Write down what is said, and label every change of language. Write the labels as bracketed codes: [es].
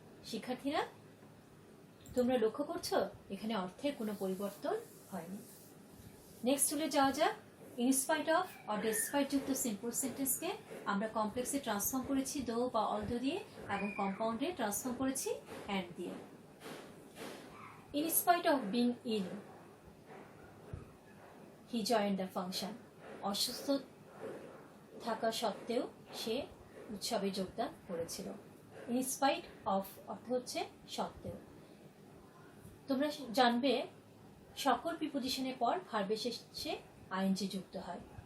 [bn] শিক্ষার্থীরা তোমরা লক্ষ্য করছো এখানে অর্থের কোনো পরিবর্তন হয়নি। নেক্সট চলে যাওয়া যাক। ইনস্পাইট অফ অর ডেসপাইট যুক্ত সিম্পল সেন্টেন্সকে আমরা কমপ্লেক্সে ট্রান্সফর্ম করেছি দো বা অলদো দিয়ে এবং কম্পাউন্ডে ট্রান্সফর্ম করেছি অ্যান্ড দিয়ে। [en] In spite of being ill, he joined the function. [bn] অসুস্থ থাকা সত্ত্বেও সে উৎসবে যোগদান করেছিল। In spite of অর্থ হচ্ছে সত্ত্বেও। তোমরা জানবে সকল প্রিপোজিশনের পর ভার্বের শেষে আইএনজি যুক্ত হয়।